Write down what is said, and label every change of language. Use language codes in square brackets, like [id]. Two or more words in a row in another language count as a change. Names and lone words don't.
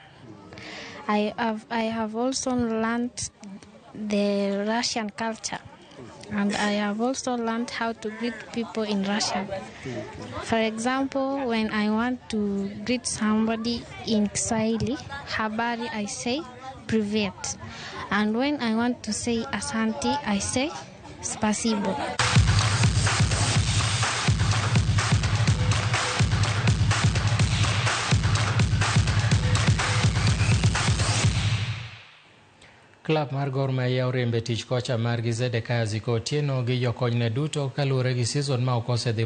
[en] I have also learned the Russian culture, and I have also learned how to greet people in Russian. For example, when I want to greet somebody in Kiswahili, habari, I say privet, and when I want to say asante, I say spasibo. [luo] Klab mar Gor Mahia oriembe tich kocha margi Zedekiah Ziko Otieno gi jokonyne duto kaluwore gi season ma ok osedhi